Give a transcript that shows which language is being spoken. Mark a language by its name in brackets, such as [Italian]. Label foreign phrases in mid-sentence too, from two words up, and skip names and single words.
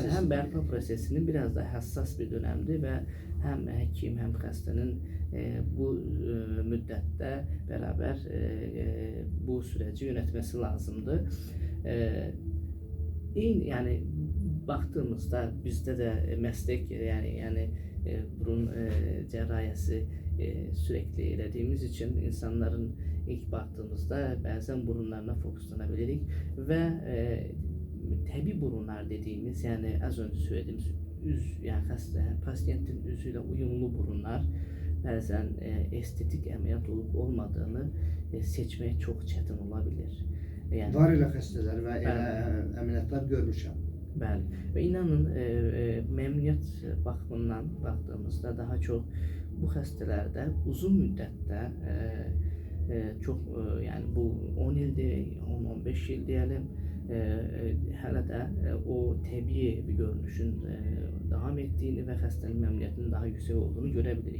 [Azerbaijani] Bəli, həm bərpa prosesinin biraz da həssas bir dönəmdir və həm həkim, həm xəstənin bu müddətdə bərabər [Turkish] bu süreci yönetmesi lazımdır. [Azerbaijani] Yəni baxdığımızda bizdə də məslək, yəni burun [Turkish] cerrahiyesi sürekli elədiyimiz için insanların ilk baktığımızda bazen burunlarına fokuslanabilirik ve təbii burunlar dediğimiz, yani az önce söylediğimiz yani pasiyentin yüzüyle uyumlu burunlar bazen estetik ameliyat olup olmadığını seçmek çok çetin olabilir. Yani [Azerbaijani] Var elə xəstələr və elə əməliyyatlar görmüşəm. bəli. [Turkish] Ve inanın memnuniyet bakımından baktığımızda daha çok bu hastelerde uzun müddette çok yani bu 10 yıl değil, 10-15 yıl diyelim hele de o tabii bir görünüşün devam ettiğini ve hastanın memnuniyetinin daha yüksek olduğunu görebiliriz.